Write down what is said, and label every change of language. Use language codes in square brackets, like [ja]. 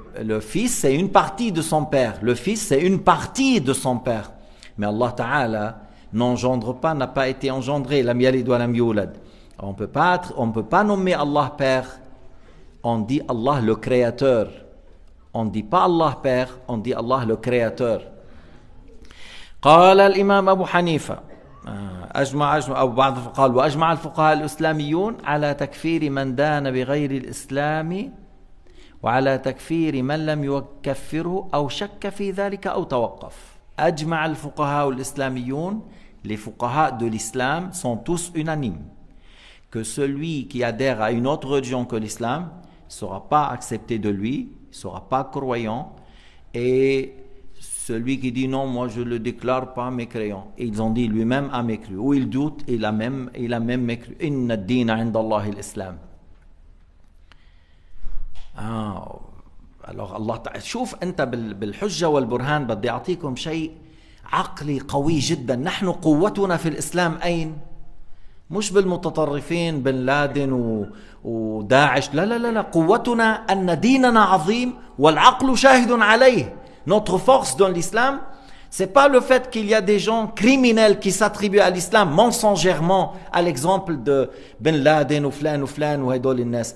[fr] Le fils c'est une partie de son père. Le fils c'est une partie de son père. Mais Allah Ta'ala n'engendre pas, n'a pas été engendré. [ar] Lam yalid wa lam yulad. [fr] On ne peut pas nommer Allah Père. On dit Allah le Créateur. On ne dit pas Allah Père, on dit Allah le Créateur. [ar] قال الإمام أبو حنيفة أجمع أو بعض قال وأجمع الفقهاء الإسلاميون على تكفير من دان بغير الإسلام وعلى تكفير من لم يكفره أو شك في ذلك أو توقف. أجمع الفقهاء الإسلاميون. [fr] Les fuqaha de l'islam sont tous unanimes que celui qui adhère à une autre religion que l'islam ne sera pas accepté de lui, ne sera pas croyant, et celui qui dit non, moi je ne le déclare pas mécréant, et ils ont dit lui-même a mécru, ou il doute, il a même mécru. [ar] Inna ad-dina 'inda Allah al-islam. Alors Allah ta'ala شوف أنت بالحجة والبرهان بدي أعطيكم شيء عقلي قوي جدا. نحن قوتنا في الإسلام أين؟ مش بالمتطرفين بن لادن وداعش. لا قوتنا أن ديننا عظيم والعقل شاهد عليه. [fr] Notre force dans l'islam, c'est pas le fait qu'il y a des gens criminels qui s'attribuent à l'islam mensongèrement, à l'exemple de Ben Laden ou flan ou [ar] هدول الناس.